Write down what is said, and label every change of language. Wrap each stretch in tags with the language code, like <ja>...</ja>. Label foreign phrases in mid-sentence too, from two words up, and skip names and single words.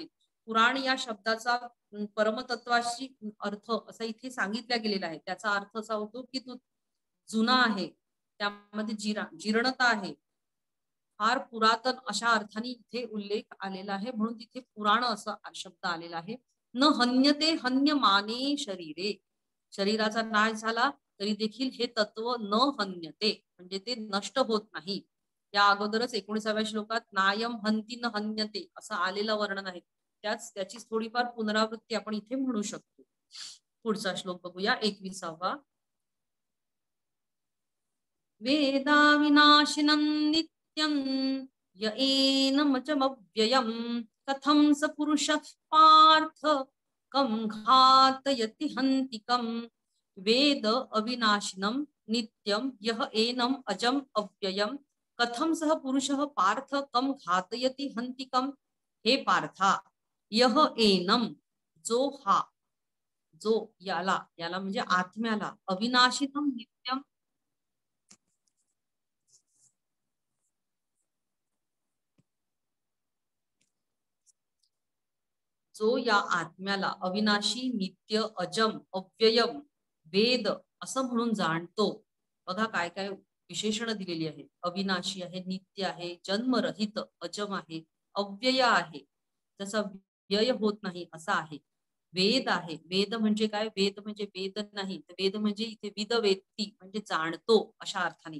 <mr>पुराण या शब्दाचा परमतत्वाशी अर्थ असा इथे सांगितला गेलेला आहे. त्याचा अर्थ असा होतो की तो जुना आहे, त्यामध्ये जीर्णता आहे, फार पुरातन अशा अर्थाने इथे उल्लेख आलेला आहे, म्हणून तिथे पुराण असा शब्द आलेला आहे.</mr> <sa>न हन्यते हन्यमाने शरीरे,</sa> <mr>शरीराचा नाश झाला तरी देखील हे तत्व</mr> <sa>न हन्यते</sa> <mr>म्हणजे ते नष्ट होत नाही. या अगोदरच 19व्या श्लोकात</mr> <sa>नायम हन्ति न हन्यते</sa> <mr>असं आलेलं वर्णन आहे, त्याची थोडीफार पुनरावृत्ती आपण इथे म्हणू शकतो. पुढचा श्लोक बघूया, 21वा.</mr> <sa>वेदा विनाशिनं नित्यं य एनमचमव्ययं कथं स पुरुषः पार्थ कं घातयति हन्तिकं. वेद अविनाशिनं नित्यं यः एनम् अजम् अव्ययं कथं सः पुरुषः पार्थ कं घातयति हन्तिकं.</sa> <mr>हे पार्था,</mr> <sa>यः एनम</sa> <mr>जो हा, जो याला, याला म्हणजे आत्म्याला,</mr> <sa>अविनाशिनं नित्यं</sa> <mr>जो या आत्म्याला अविनाशी, नित्य,</mr> <sa>अजम, अव्ययम, वेद</sa> <mr>असं म्हणून जाणतो. बघा काय काय विशेषण दिलेली आहेत. अविनाशी आहे, नित्य आहे, जन्मरहित, अजम आहे, अव्यय आहे, जसा व्यय होत नाही असा आहे. वेद आहे, वेद म्हणजे काय, वेद म्हणजे वेद नाही, वेद म्हणजे इथे</mr> <sa>विद वेत्ती</sa> <mr>म्हणजे जाणतो अशा अर्थाने.</mr>